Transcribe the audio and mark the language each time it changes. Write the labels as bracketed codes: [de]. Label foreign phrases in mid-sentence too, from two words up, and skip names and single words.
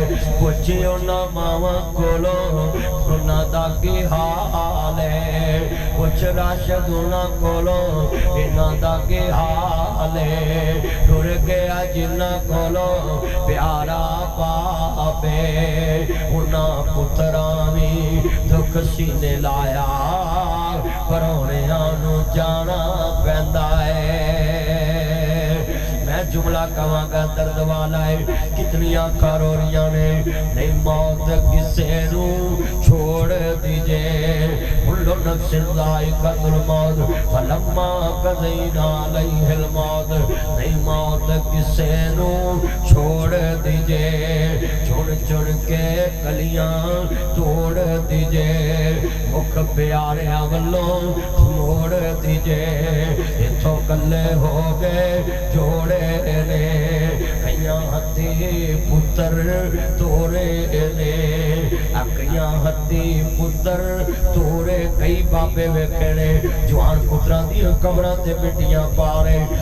[pa] پچھے انہاں ماواں کولوں انہاں دا کی حال ہے، پچھ راشد انہاں کولوں انہاں دا کی حال ہے، ٹر گیا جنہاں کولوں پیارا پاپے، انہاں پتراں بھی دکھ سینے لایا، پروہنیاں نوں جانا پیندا ہے. میں جملہ کہاں گا درد والا ہے، کتنیاں کروڑیاں نے، نہیں موت کسے نوں چھوڑ دیندی, [ar] कुल्लु نفس ذائقة الموت فلما قضينا عليه الموت, [pa] نہیں موت کسے نوں چھوڑ دیندی، چن چن کے کلیاں توڑ دیندی، مکھ پیاریاں ولوں موڑ دیندی، ایتھوں کلے ہو گئے جوڑے نے، کئیاں ہتھی پتر تورے نے، کئیاں ہتھی پتر تورے، کئی بابے ویکھے نے جوان پتراں دی قبراں تے مٹیاں پا رہے.